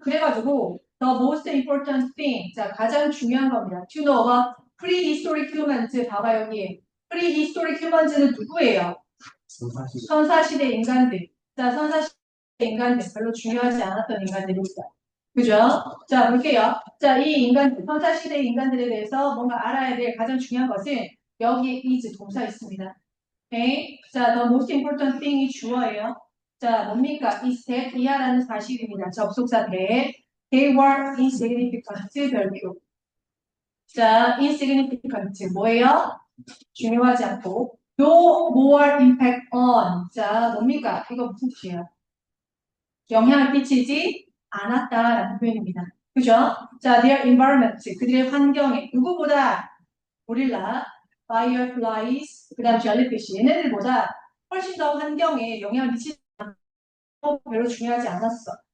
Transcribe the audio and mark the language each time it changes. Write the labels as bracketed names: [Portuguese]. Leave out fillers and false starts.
[Korean] 그래가지고, [English] the most important thing. [Korean] 자, 가장 중요한 겁니다. [English] to know about prehistoric humans. [Korean] 봐봐, 여기. prehistoric humans는 누구예요? 선사시대 인간들. 자, 선사시대 인간들. 별로 중요하지 않았던 인간들입니다. 그죠? 자, 볼게요. 자, 이 인간들, 선사시대 인간들에 대해서 뭔가 알아야 될 가장 중요한 것은 여기에 is 동사 있습니다. 오케이? [English] 자, the most important thing이 [Korean] 주어예요. 자, 뭡니까? [English] is that [Korean] 이하라는 사실입니다. 접속사 that. [English] They were insignificant [Korean] 별표. 자, insignificant 뭐예요? 중요하지 않고. [English] No more impact on. [Korean] 자, 뭡니까? 이거 무슨 뜻이에요? 영향을 끼치지 않았다라는 표현입니다. 그죠? 자, [English] their environment. [Korean] 그들의 환경에 누구보다 고릴라, fireflies, 그 다음 jellyfish 얘네들보다 훨씬 더 환경에 영향을 미치지 않고 별로 중요하지 않았어.